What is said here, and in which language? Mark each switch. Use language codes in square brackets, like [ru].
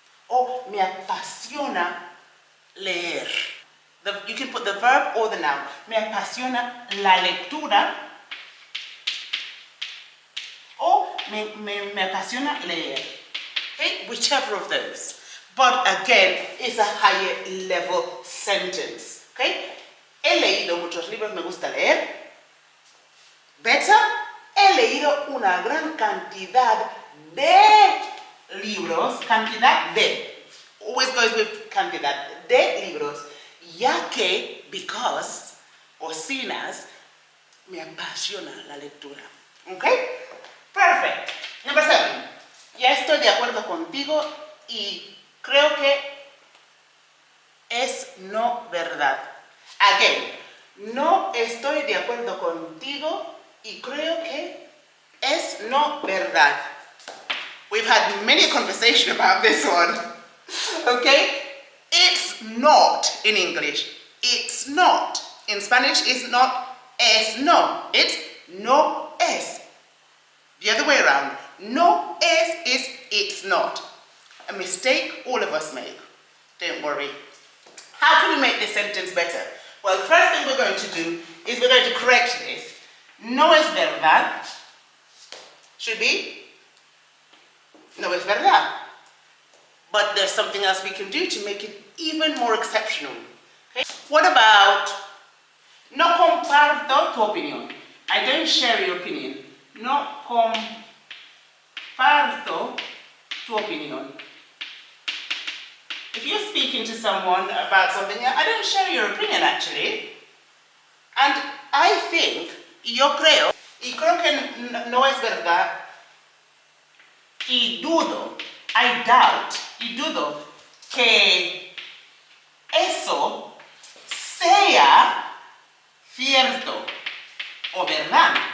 [en] Or [es] me apasiona leer. [en] You can put the verb or the noun. [es] Me apasiona la lectura. [en] Or [es] me apasiona leer. [en] Okay? Whichever of those. But again, it's a higher level sentence. Okay? [es] He leído muchos libros, me gusta leer. Better, he leído una gran cantidad de libros. Cantidad de. [en] Always goes with [es] cantidad de libros. Ya que, [en] because, or seen as, [es] me apasiona la lectura. [en] Okay? Perfect. Number 7. [es] Ya estoy de acuerdo contigo y creo que es no verdad. Again, no estoy de acuerdo contigo y creo que es no verdad. [en] We've had many conversations about this one. Okay? It's not in English. It's not. In Spanish, it's not es no. It's no es. The other way around. [es] No es [en] is it's not. A mistake all of us make. Don't worry. How can we make this sentence better? Well, the first thing we're going to do is we're going to correct this. [es] No es verdad [en] should be [es] no es verdad. [en] But there's something else we can do to make it even more exceptional. Okay? What about [es] no comparto tu opinión? [en] I don't share your opinion. [es] No comparto tu opinión. [en] If you're speaking to someone about something, I don't share your opinion actually. And I think, [es] yo creo, y creo que no es verdad, y dudo, [en] I doubt, [es] y dudo que eso sea cierto o verdad.